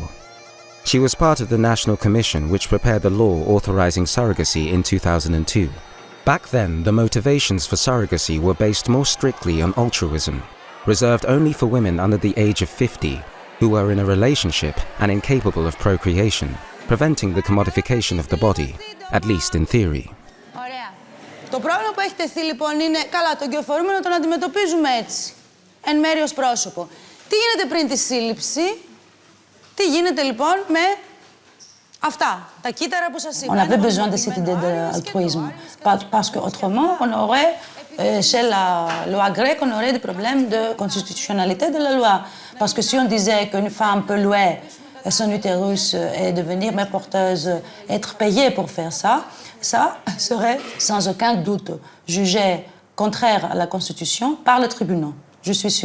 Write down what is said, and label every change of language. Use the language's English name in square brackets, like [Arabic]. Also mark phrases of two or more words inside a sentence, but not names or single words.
[English] She was part of the National Commission which prepared the law authorizing surrogacy in 2002, Back then, the motivations for surrogacy were based more strictly on altruism, reserved only for women under the age of 50 who were in a relationship and incapable of procreation, preventing the commodification of the body, at least in theory. [Greek] Ωραία. Το πρόβλημα που έχει τεθεί λοιπόν είναι, καλά, τον κυοφορούμενο τον αντιμετωπίζουμε έτσι, εν μέρει ως πρόσωπο. Τι γίνεται πριν τη σύλληψη, τι γίνεται λοιπόν με αυτά, τα κύτταρα που σας είπα. [French] On avait besoin de cette idée d'altruisme, parce qu'autrement, on aurait, chez la loi grecque, on aurait des problèmes de constitutionnalité de la loi. Parce que si on disait qu'une femme peut louer son utérus et devenir mère porteuse, être payée pour faire ça, ça serait sans aucun doute jugé contraire à la Constitution par les tribunaux, je suis sûre.